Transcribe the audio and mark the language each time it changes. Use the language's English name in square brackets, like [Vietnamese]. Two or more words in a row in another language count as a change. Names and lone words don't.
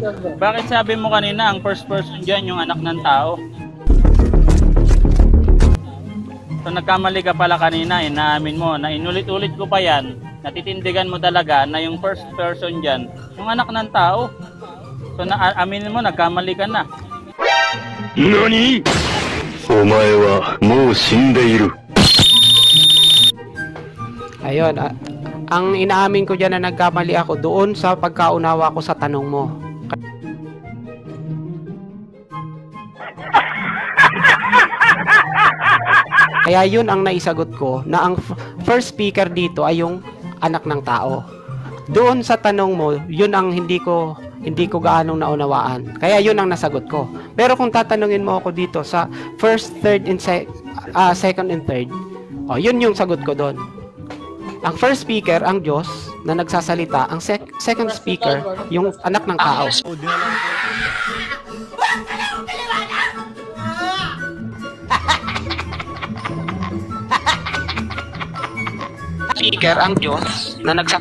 [Filipino] Bakit sabi mo kanina ang [English] first person [Filipino] dyan yung anak ng tao? So nagkamali ka pala kanina, inaamin mo na inulit-ulit ko pa yan, natitindigan mo talaga na yung [English] first person [Filipino] dyan, yung anak ng tao. So aminin mo, nagkamali ka na. [Japanese] NANI?! お前はもう死んでいる。 [Filipino] Ayun. Ang inaamin ko dyan na nagkamali ako doon sa pagkaunawa ko sa tanong mo. Kaya yun ang naisagot ko na ang [English] first speaker [Filipino] dito ay yung anak ng tao. Doon sa tanong mo, yun ang hindi ko gaanong naunawaan. Kaya yun ang nasagot ko. Pero kung tatanungin mo ako dito sa [English] first, third, and second and third, [Filipino] yun yung sagot ko doon. Ang [English] first speaker, [Filipino] ang Diyos, na nagsasalita. Ang [English] second speaker, [Filipino] yung anak ng tao. Speaker, ang Diyos, na